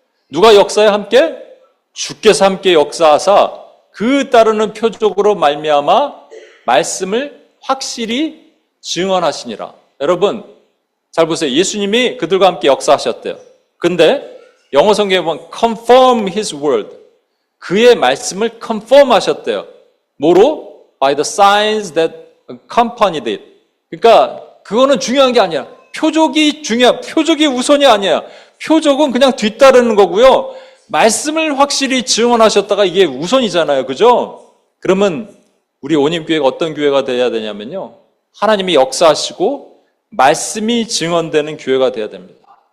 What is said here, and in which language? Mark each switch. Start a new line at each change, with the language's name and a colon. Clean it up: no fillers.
Korean: 누가 역사에 함께? 주께서 함께 역사하사 그 따르는 표적으로 말미암아 말씀을 확실히 증언하시니라. 여러분 잘 보세요. 예수님이 그들과 함께 역사하셨대요. 근데 영어 성경에 보면
English: confirm his word.
Korean: 그의 말씀을 confirm 하셨대요. 뭐로?
English: By the signs that accompanied it.
Korean: 그러니까 그거는 중요한 게 아니야. 표적이 우선이 아니야. 표적은 그냥 뒤따르는 거고요. 말씀을 확실히 증언하셨다가 이게 우선이잖아요. 그죠? 그러면 우리 온임교회가 어떤 교회가 돼야 되냐면요. 하나님이 역사하시고 말씀이 증언되는 교회가 돼야 됩니다.